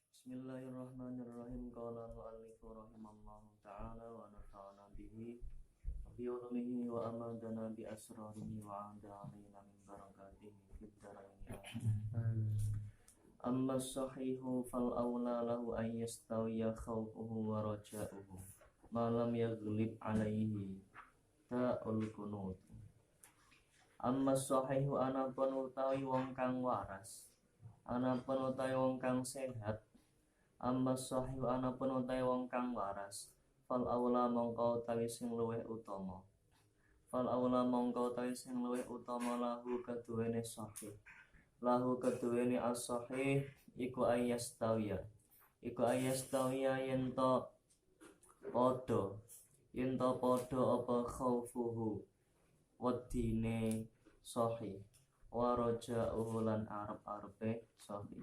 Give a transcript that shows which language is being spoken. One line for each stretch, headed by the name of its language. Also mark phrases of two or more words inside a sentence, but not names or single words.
Arabic: بسم الله الرحمن الرحيم. قال المؤلف رحمه الله تعالى ونفعنا به وبعلومه وأمدنا بأسراره وأعاد علينا من بركاته في الدارين. أما الصحيح فالأولى له أن يستوي خوفه ورجاؤه ما لم يغلب عليه تعول القنوط. أما الصحيح
Javanese: anapun utawi wong kang waras, anapun utawi wong kang sehat.
Arabic: أما صحيح
Javanese: anapun utawi wong kang waras,
Arabic: فالأولى
Javanese: mongko utawi sing luwih utama.
Arabic: فالأولى
Javanese: mongko utawi sing luwih utama lahu keduwene sahih. Lahu keduwene as-sahih iku ayastawiya. Iku ayastawiya yen to padha apa khaufuhu wedine sahih
Arabic: ورجاؤه
Javanese: lan arep-arepe sahih.